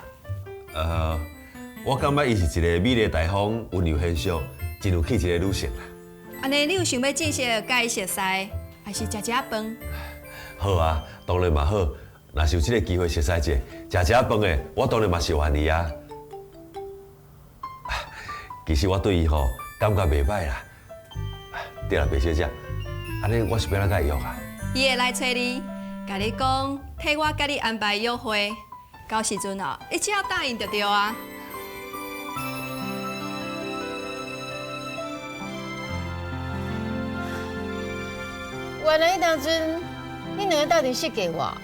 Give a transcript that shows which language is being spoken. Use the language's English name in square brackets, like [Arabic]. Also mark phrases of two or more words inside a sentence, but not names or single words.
[Min Nan Chinese] 我感觉伊是一个美丽大方、温柔贤淑、真有气质的女性啦。安尼，你有想要正式甲伊熟识，还是食饭？好啊，当然嘛好。若是有这个机会熟悉者，食饭的，我当然嘛是愿意啊。其实我对伊吼感觉袂歹啦。对啦，白小姐，安尼我是要怎甲伊约啊？伊会来找你，甲你讲，替我甲你安排约会，到时阵哦，你只要答应就对啊。原来迄当阵，你两个到底是给我？